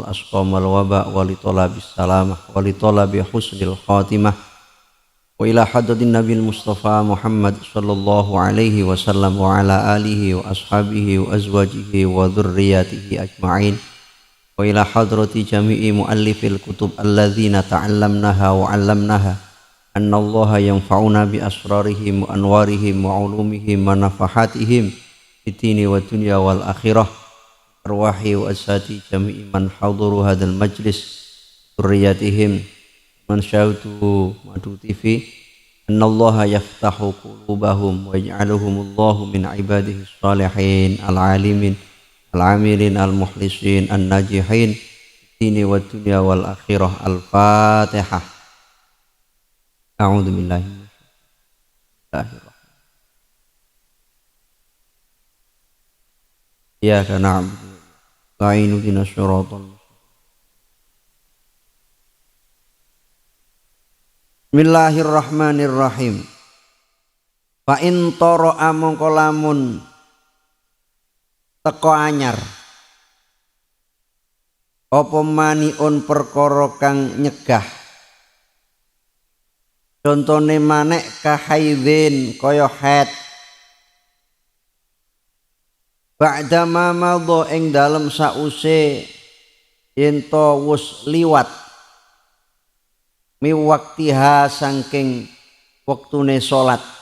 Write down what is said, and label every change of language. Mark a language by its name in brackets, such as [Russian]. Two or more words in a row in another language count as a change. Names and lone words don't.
[Arabic] أسقام والوباء ولطلب السلامة ولطلب حسن الخاتمة وإلى حضرة النبي المصطفى محمد صلى الله عليه وسلم وعلى آله وأصحابه وأزواجه وذرياته أجمعين وإلى حضرة جميع مؤلفي الكتب الذين تعلمناها وعلمناها أن الله ينفعنا بأسرارهم وأنوارهم وعلومهم ونفحاتهم في الدين والدنيا والآخرة أرواح وأساتذة جميع من حضر هذا المجلس ذرياتهم من شاهد madu TV أن الله يفتح قلوبهم ويجعلهم الله من عباده الصالحين العالمين العاملين المخلصين الناجحين الدين والدنيا والآخرة. الفاتحة. أعوذ بالله إياك نعبد وإياك نستعين. بسم الله الرحمن الرحيم. فإن طرأ [Javanese] mongko lamun teko anyar apa maniun perkara kang nyegah, contone manek kahaidin kaya haid, [Arabic] بعد ما مضى [Javanese] ing dalem sause yen to wis liwat [Arabic] من وقتها [Javanese] saking wektune salat.